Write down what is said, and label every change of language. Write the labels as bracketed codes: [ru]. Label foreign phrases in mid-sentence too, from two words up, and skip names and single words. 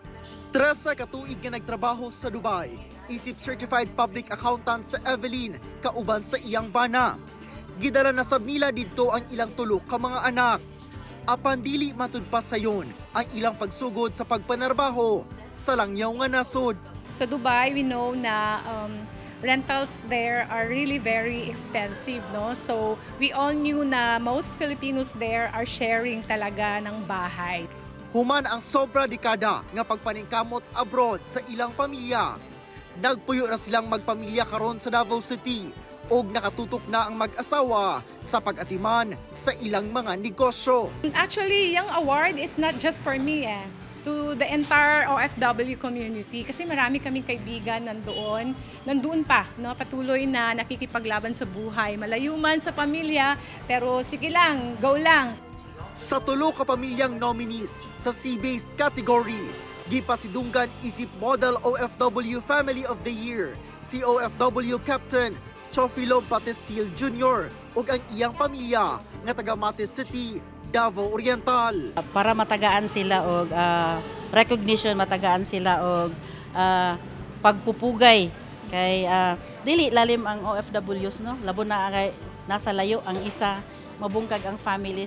[ceb] 13 ka tuig nga nagtrabaho sa Dubai, isip [en] Certified Public Accountant [ceb] sa Evelyn kauban sa iyang bana. Gidala na sab nila didto ang ilang tulo ka mga anak. Apan dili matud pa sayon ang ilang pagsugod sa pagpanarbaho sa langyaw nga nasod. Sa Dubai, [en] we know na rentals there are really very expensive, no? So we all knew na most Filipinos there are sharing [tl] talaga ng bahay. [ceb] Human ang sobra dekada nga pagpaningkamot abroad sa ilang pamilya. Nagpuyo na silang magpamilya karon sa Davao City ug nakatutok na ang mag-asawa sa pag-atiman sa ilang mga negosyo. [tl] Actually, yung [en] award is not just for me, to the entire OFW community [tl] kasi marami kaming kaibigan nandoon pa, no, patuloy na nakikipaglaban sa buhay, malayo man sa pamilya, pero sige lang, go lang. [ceb] Sa tulo ka pamilyang nominees sa [en] sea-based category, [ceb] gipasidunggan isip Model OFW Family of the Year si OFW Captain Chofilo Batestil Jr. ug ang iyang pamilya nga taga Mate City, Davao Oriental. Para matagaan sila og recognition, matagaan sila og pagpupugay kay dili lalim ang OFWs, no, labo na kay nasa layo ang isa, mabungkag ang family.